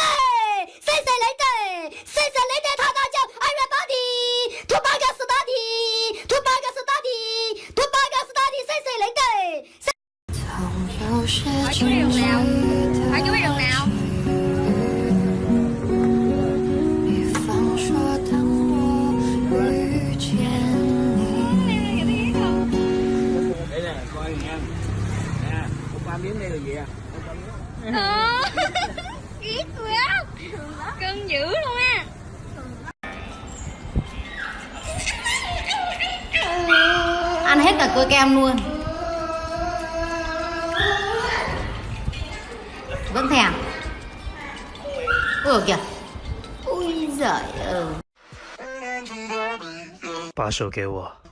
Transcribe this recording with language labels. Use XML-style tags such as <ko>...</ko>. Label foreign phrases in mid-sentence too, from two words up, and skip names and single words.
<zh>谁来对？谁来对？他大叫 everybody， 兔八哥是大地，兔八哥是大地，兔八哥是大地，谁来对？总有些情绪还有人nào？比方说，当我遇见你。</zh> <vi>Đây nè, coi nha. Nè, hôm qua miếng đây là gì à? Ghét quá. Cưng dữ luôn á. Ăn hết cả cua kem luôn. Vẫn thèm. Ôi kìa. Ôi giời ơi.</vi> <zh>把手给我。</zh>